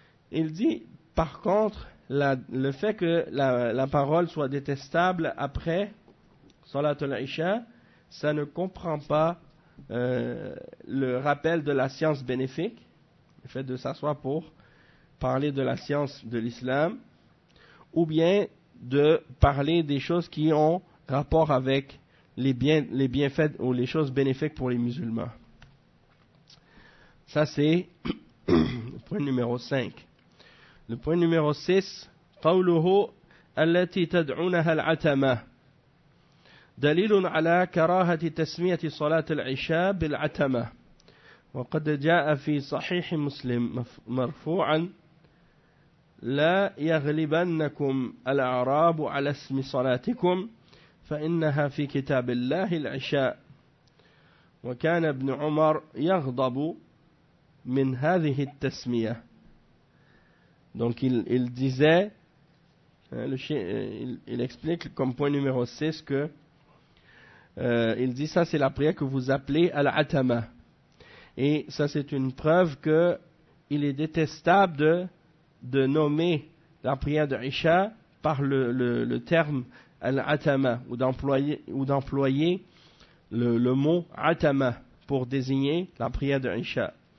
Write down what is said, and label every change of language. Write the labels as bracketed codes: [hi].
[fr] Il dit, par contre, le fait que la parole soit détestable après Salat al-Isha, ça ne comprend pas le rappel de la science bénéfique, le fait de s'asseoir pour parler de la science de l'islam, ou bien de parler des choses qui ont rapport avec les bienfaits ou les choses bénéfiques pour les musulmans. Ça, c'est le point numéro 5. Le point numéro 6, [ar] قَوْلُهُ أَلَّتِي تَدْعُونَهَا الْعَتَمَةِ دَلِيلٌ عَلَى كَرَاهَةِ تَسْمِيَةِ صَلَاةِ الْعِشَى بِالْعَتَمَةِ وَقَدْ جَاءَ فِي صَحِيحِ مُسْلِمٍ مَرْفُوعًا لا يغلبنكم الأعراب على اسم صلاتكم فإنها في كتاب الله العشاء وكان ابن عمر يغضب من هذه التسمية. [fr] Donc il disait, il explique comme point numéro 6 que il dit ça c'est la prière que vous appelez Al-Atama, et ça c'est une preuve que il est détestable de nommer la prière de Isha par le terme Al-Atama, ou d'employer le mot Atama pour désigner la prière de Isha.